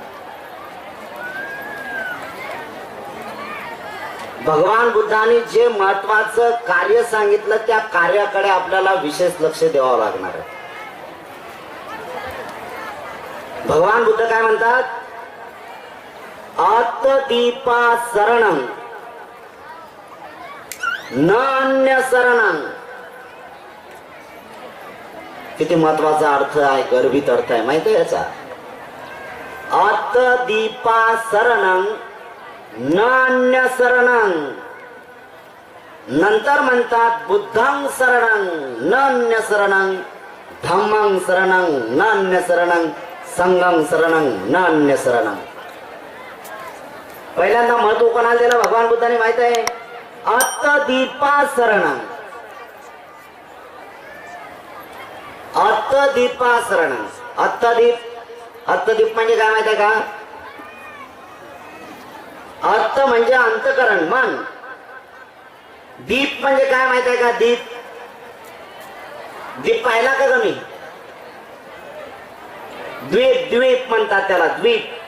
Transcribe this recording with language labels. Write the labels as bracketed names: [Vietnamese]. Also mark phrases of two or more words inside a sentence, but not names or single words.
[Marathi] भगवान बुद्धाने जे महत्वाचं कार्य सांगितलं त्या कार्याकडे आपल्याला विशेष लक्ष द्यावं लागणार आहे. भगवान बुद्ध काय म्हणतात? [Pali] आत्मदीपा शरणं न अन्य शरणं. [Marathi] किती महत्वाचा अर्थ आहे, गर्भित अर्थ आहे माहिती आहे याचा. [Pali] आत्मदीपा शरणं न अन्य शरणं. [Marathi] नंतर म्हणतात [Pali] बुद्धं शरणं न अन्य शरणं, धम्मं शरणं न अन्य शरणं, संघं शरणं न अन्य शरणं. [Marathi] पहिल्यांदा महत्व कोणाला दिलं भगवान बुद्धाने माहित आहे? [Pali] आत्मदीपा शरणं. आत्मदीपा शरणं. [Marathi] आत्मदीप म्हणजे काय माहित आहे का? अर्थ म्हणजे अंतकरण, मन. दीप म्हणजे काय माहित आहे का? दीप. दीप पाहिला का तुम्ही? द्वीप म्हणतात त्याला, द्वीप.